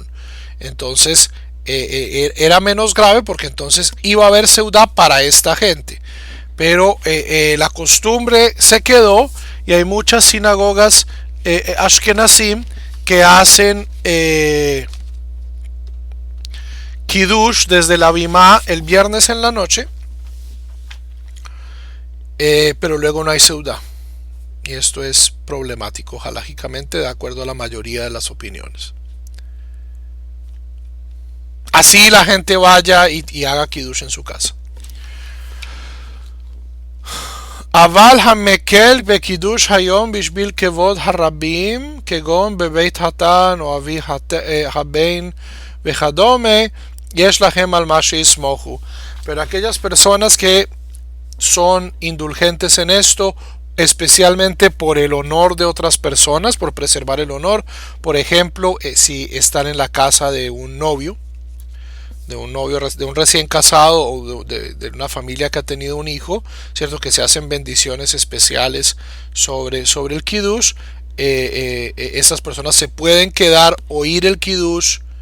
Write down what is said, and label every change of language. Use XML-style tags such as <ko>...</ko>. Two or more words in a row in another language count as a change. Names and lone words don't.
<es>Entonces era menos grave porque entonces iba a haber seudá para esta gente, pero la costumbre se quedó, y hay muchas sinagogas ashkenazim que hacen Kiddush desde la Bimá el viernes en la noche, pero luego no hay seudá. Y esto es problemático halágicamente, de acuerdo a la mayoría de las opiniones. Así la gente vaya y haga Kiddush en su casa.</es> <he>אבל המקל בקידוש היום בשביל כבוד הרבים כגון בבית חתן או אבי הבן וכדומה יש להם על מה שיסמוכו.</he> <es>Pero aquellas personas que son indulgentes en esto, especialmente por el honor de otras personas, por preservar el honor, por ejemplo, si están en la casa de un novio, de un recién casado, o de una familia que ha tenido un hijo, cierto, que se hacen bendiciones especiales sobre el Kiddush, estas personas se pueden quedar, oír el Kiddush</es>